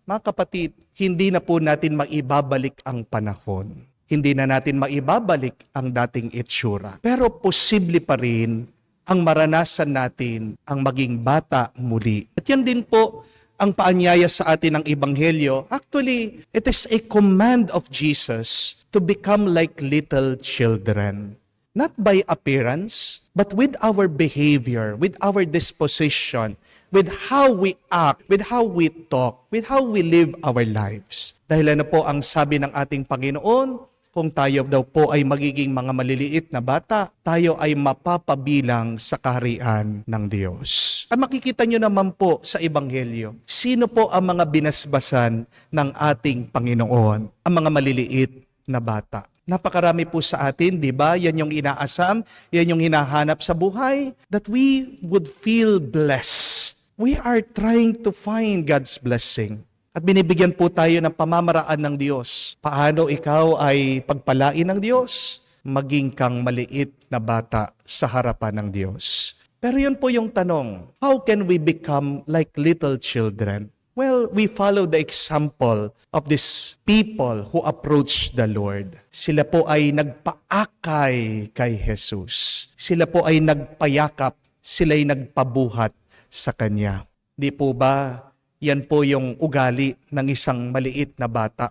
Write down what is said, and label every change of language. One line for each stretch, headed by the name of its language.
Filipino: Mga kapatid, hindi na po natin maibabalik ang panahon. Hindi na natin maibabalik ang dating itsura. Pero posible pa rin ang maranasan natin ang maging bata muli. At yan din po ang paanyaya sa atin ng Ebanghelyo.
English: Actually, it is a command of Jesus to become like little children. Not by appearance, but with our behavior, with our disposition, with how we act, with how we talk, with how we live our lives.
Filipino: Dahil ano po ang sabi ng ating Panginoon? Kung tayo daw po ay magiging mga maliliit na bata, tayo ay mapapabilang sa kaharian ng Diyos. At makikita nyo naman po sa Ebanghelyo, sino po ang mga binasbasan ng ating Panginoon? Ang mga maliliit na bata. Napakarami po sa atin, di ba? Yan yung inaasam, yan yung hinahanap sa buhay,
English: that we would feel blessed. We are trying to find God's blessing.
Filipino: At binibigyan po tayo ng pamamaraan ng Diyos. Paano ikaw ay pagpalain ng Diyos? Maging kang maliit na bata sa harapan ng Diyos. Pero yun po yung tanong,
English: how can we become like little children? Well, we follow the example of these people who approached the Lord.
Filipino: Sila po ay nagpaakay kay Jesus. Sila po ay nagpayakap, sila ay nagpabuhat sa Kanya. Di po ba? Yan po yung ugali ng isang maliit na bata.